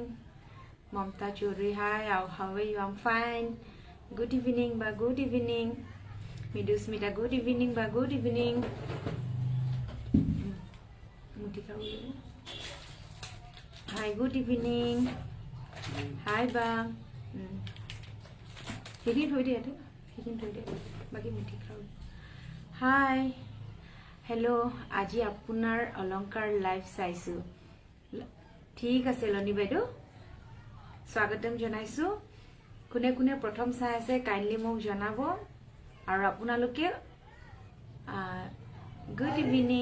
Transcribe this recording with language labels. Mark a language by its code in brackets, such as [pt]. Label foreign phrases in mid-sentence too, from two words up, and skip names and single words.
[en] Mamta Chudri, hi. How are you? I'm fine. Good evening, ba. Good evening. Midusmita, good evening, ba. Good evening. Hi, good evening. Hi, ba. Hi. [as] Hello, আজি আপোনাৰ অলংকাৰ লাইভ চাইছো। ঠিক আছে লনি বাইদেউ, স্বাগতম জনাইছো। কোনে কোনে প্ৰথম চাই আছে কাইন্ডলি মোক জনাব। আৰু আপোনালোকে [en] good evening.